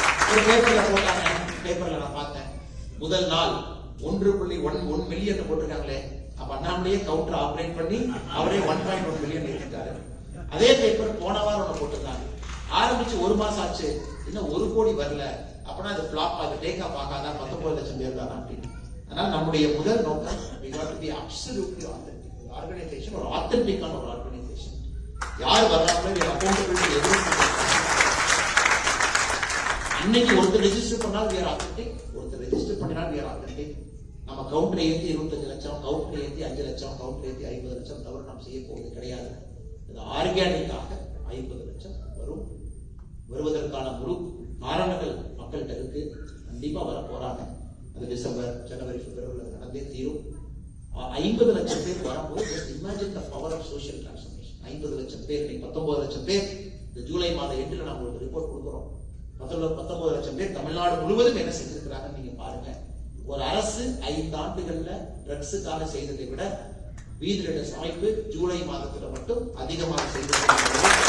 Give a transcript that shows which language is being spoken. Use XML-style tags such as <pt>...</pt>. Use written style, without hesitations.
<ta>ஒரு பேப்பர்ல போட்டாங்க, பேப்பர்ல நான் பார்த்தேன், முதல் நாள் 1.1 மில்லியன் போட்டிருக்காங்களே. அப்ப அண்ணாமலையே கவுண்டர் ஆபரேட் பண்ணி அவரே 1.1 மில்லியன் எடுத்துட்டாரு. அதே பேப்பர் போன வாரம் போட்டிருந்தாங்க, ஆரம்பிச்சு 1 மாசம் ஆச்சு, இன்னும் 1 கோடி வரல, அப்படின்னா அது பிளாப் ஆகுது, டேக் ஆஃப் ஆகாதா, 19 லட்சம் பேர் தான் அப்படின்னு. அதனால நம்முடைய முதல் நோக்கம்</ta> <en>we got to be absolutely authentic.</en> <ta>Organisation ஒரு ஆத்தென்டிக்கான ஒரு ஆர்கனைசேஷன். யார் வர்றாங்களோ அக்கௌண்டபிலிட்டி எதுவும் இன்னைக்கு ஒருத்தர் ரெஜிஸ்டர் பண்ணால்</ta> <en>we are authentic,</en> <ta>ஒருத்தர் ரெஜிஸ்டர் பண்ணினால்</ta> <en>we are authentic.</en> <ta>நம்ம கவுண்டரை ஏற்றி 25 லட்சம், கவுண்டரை ஏற்றி 5 லட்சம், கவுண்டரை ஏற்றி 50 லட்சம் தவிர நாம் செய்ய போவது கிடையாது. இது ஆர்கானிக்காக 50 லட்சம் வரும். வருவதற்கான முழு காரணங்கள் மக்கள்கிட்ட இருக்கு. கண்டிப்பா வர போறாங்க. அது டிசம்பர், ஜனவரி, பிப்ரவரியில் நடந்தே தீரும். 50 லட்சம் பேர் வரும்போது</ta> <en>just imagine the power of social transformation.</en> <ta>50 லட்சம் பேர், 19 லட்சம் பேர் இந்த ஜூலை மாதம் எண்டில் நாங்கள் ஒரு ரிப்போர்ட் கொடுக்குறோம். 19 லட்சம் பேர் தமிழ்நாடு முழுவதும் என்ன செஞ்சிருக்கிறாங்கன்னு நீங்க பாருங்க. ஒரு அரசு 5 ஆண்டுகள்ல ட்ரக்ஸுக்காக செய்ததை விட வீதியிட அமைப்பு ஜூலை மாதத்துல மட்டும் அதிகமாக செய்திருக்கிறது.</ta>